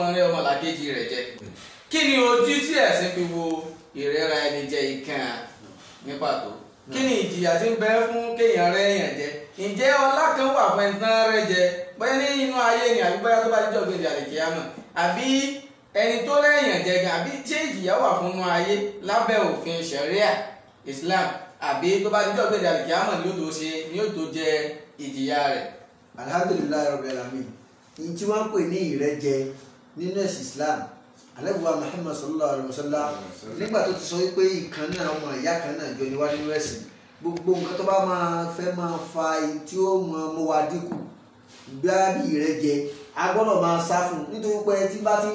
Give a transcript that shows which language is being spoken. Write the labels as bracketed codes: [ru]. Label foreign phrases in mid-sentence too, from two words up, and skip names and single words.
[yo] máa rí ọmọlàkejì rẹ̀ jẹ kí ni ojú tí ẹ̀sìn fi wo ìrẹ́ra ẹni jẹ ìkan ní pàtó kí ni ìjìyà tí ń bẹ fún kéèyàn rẹ́ èèyàn jẹ ǹjẹ́ ọlá kan wà fún ẹni tán rẹ́ jẹ bóyá ní inú ayé ni àbí bóyá tó bá díjọ́ gbé ìjà lè kíá mọ̀ àbí ẹni tó rẹ́ èèyàn jẹ gan àbí ṣé ìjìyà wà fún inú ayé lábẹ́ òfin ṣẹ̀ríà Islam àbí tó bá díjọ́ gbé ìjà lè kíá mọ̀ ni yóò tó jẹ ìjìyà rẹ̀. [ar] الحمد لله رب العالمين [yo] ní tí wọ́n ń pè ní ìrẹ́jẹ nínú ẹ̀sìn Islam alẹ́bùwà Muhammad [ar] صلى الله عليه وسلم [yo] nígbà tó ti sọ wípé ìkan náà ọmọ ìyá kan náà jọ níwá nínú ẹ̀sìn gbogbo nǹkan tó bá máa fẹ́ máa fa tí ó mọ wa dínkù bí ìrẹ́jẹ a gbọ́dọ̀ máa sá fún nítorí pé tí bá ti